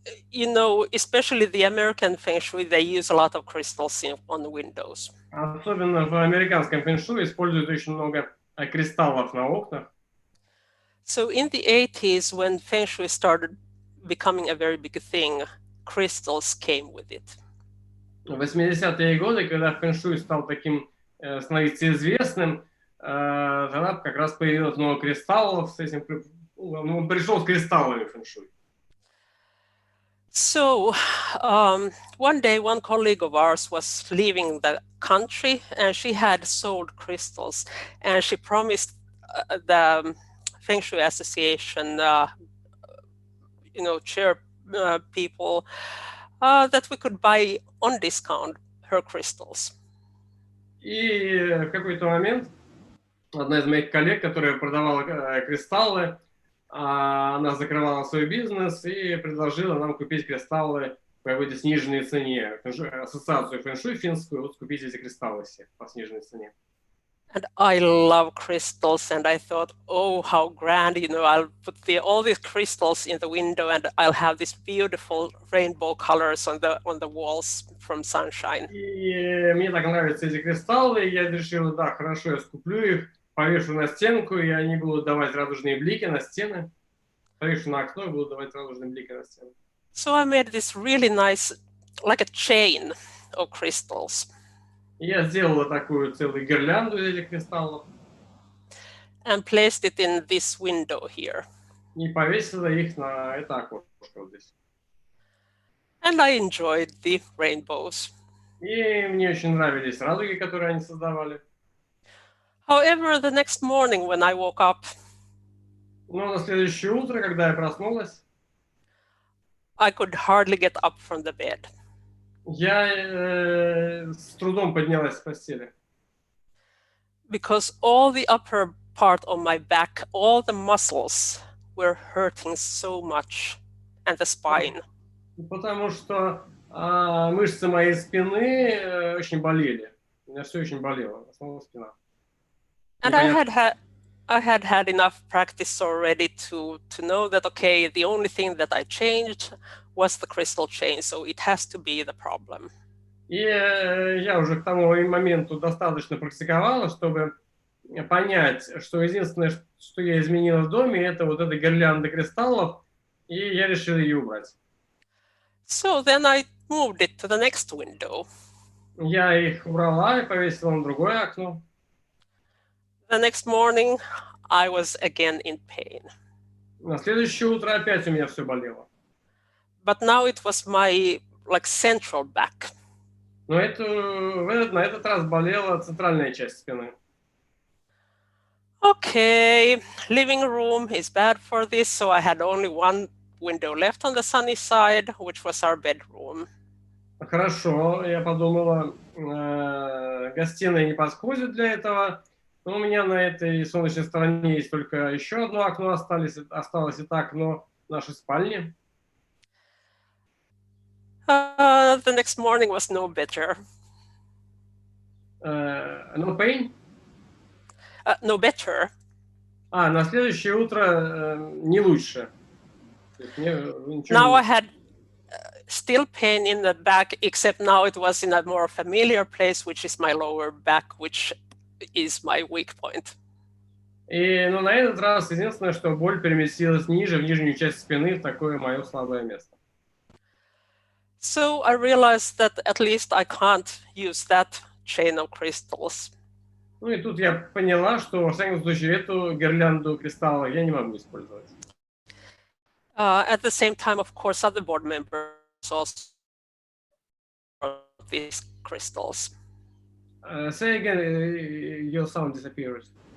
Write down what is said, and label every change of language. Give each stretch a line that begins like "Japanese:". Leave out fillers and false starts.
English: You know, especially the American Feng Shui, they use a lot of crystals on the windows.
Russian: Особенно в американском фэн-шуй используют очень много кристаллов на окнах.
English: So in the 80s, when Feng Shui started becoming a very big thing, crystals came with it.
Russian: В 80-е годы, когда фэн-шуй стал таким, становиться известным, тогда как раз появилось много кристаллов с этим, он пришел с кристаллами фэн-шуй.
English: So one day, one colleague of ours was leaving the country, and she had sold crystals, and she promised the Feng Shui Association, chair people, that we could buy on discount her crystals.
Russian: И в какой-то момент одна из моих коллег, которая продавала кристаллы, она закрывала свой бизнес и предложила нам купить кристаллы по какой-то сниженной цене. Ассоциацию фэн-шуй финскую, вот купить эти кристаллы все по сниженной цене.
English: And I love crystals, and I thought, oh, how grand, I'll put all these crystals in the window, and I'll have these beautiful rainbow colors on the walls from sunshine.
Russian: И мне так нравятся эти кристаллы, и я решила, да, хорошо, я скуплю их, повешу на стенку, и они будут давать радужные блики на стены. Повешу на окно, и будут давать радужные блики на стены.
English: So I made this really nice, like a chain of crystals.
Russian: Я сделала такую целую гирлянду из этих кристаллов.
English: And placed it in this window here.
Russian: И повесила их на это окошко вот здесь.
English: And I enjoyed the rainbows.
Russian: И мне очень нравились радуги, которые они создавали.
English: However, the next morning when I woke up,
Russian: Но на следующее утро, когда я проснулась,
English: I could hardly get up from the bed.
Russian: Я с трудом поднялась с постели.
English: Because all the upper part of my back, all the muscles were hurting so much, and the spine.
Russian: Потому что мышцы моей спины очень болели. У меня все очень болело, основная спина.
English: And I had had enough practice already to know that, okay, the only thing that I changed was the crystal chain, so it has to be the problem.
Russian: И я уже к тому моменту достаточно практиковала, чтобы понять, что единственное, что я изменила в доме, это вот эта гирлянда кристаллов, и я решила ее убрать.
English: So then I moved it to the next window.
Russian: Я их убрала и повесила на другое окно.
English: The next morning, I was again in pain.
Russian: На следующее утро опять у меня все болело.
English: But now it was my central back.
Russian: Но на этот раз болела центральная часть спины.
English: Okay, living room is bad for this, so I had only one window left on the sunny side, which was our bedroom.
Russian: Хорошо, я подумала, гостиная не подходит для этого. Но у меня на этой солнечной стороне есть только еще одно окно осталось и так, но в нашей спальне.
English: The next morning was no better. No pain? No better.
Russian: На следующее утро не лучше.
English: Now I had still pain in the back, except now it was in a more familiar place, which is my lower back, which is my weak point.
Russian: Но на этот раз единственное, что боль переместилась ниже, в нижнюю часть спины, в такое мое слабое место.
English: So I realized that at least I can't use that chain of crystals.
Russian: Ну и тут я поняла, что, во всяком случае, эту гирлянду кристаллов я не могу использовать.
English: At the same time, of course, other board members also these crystals. Say again, your sound disappears.